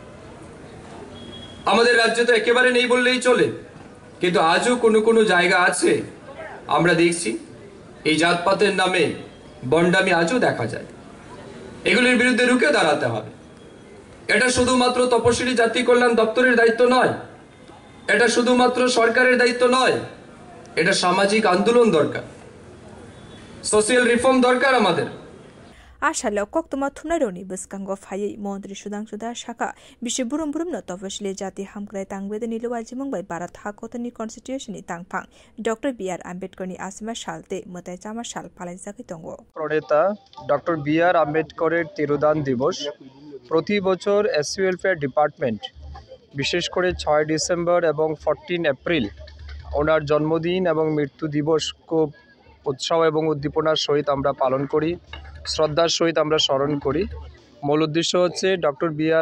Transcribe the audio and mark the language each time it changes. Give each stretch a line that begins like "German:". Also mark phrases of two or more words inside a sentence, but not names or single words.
Bangla: আমাদের রাজ্যে তো একেবারে নেই বললেই চলে কিন্তু আজও কোনো কোনো জায়গা আছে আমরা দেখছি এই জাতপাতের নামে বন্ডামি আজও দেখা যায় এগুলোর বিরুদ্ধে রুখে দাঁড়াতে হবে এটা শুধুমাত্র তপশিলি জাতি কল্যাণ দপ্তরের দায়িত্ব নয় এটা শুধুমাত্র সরকারের দায়িত্ব নয় এটা সামাজিক আন্দোলন দরকার
English: social reform
Bangla: দরকার আমাদের
Kok Borok: Ashalo koktuma thunaroni buskango phai মন্ত্রী Sudhanshu Das shaka bishe burum no topashile jati hamkrai tangbede niluwaji mungbai Bharat hakotoni constitution ni tangphang Dr. B.R. Ambedkar ni asima shalte mutai chama shal palai jaki tongo
Bangla: প্রণেতা ডক্টর বি.আর. আম্বেদকরের তিরোধান দিবস প্রতি বছর
English: SC welfare department
Bangla: বিশেষ করে 6 ডিসেম্বর এবং 14 এপ্রিল ওনার জন্মদিন এবং মৃত্যু দিবস খুব উৎসাহ এবং উদ্দীপনার সহিত আমরা পালন করি শ্রদ্ধার সহিত আমরা স্মরণ করি মূল উদ্দেশ্য হচ্ছে ডক্টর বি.আর.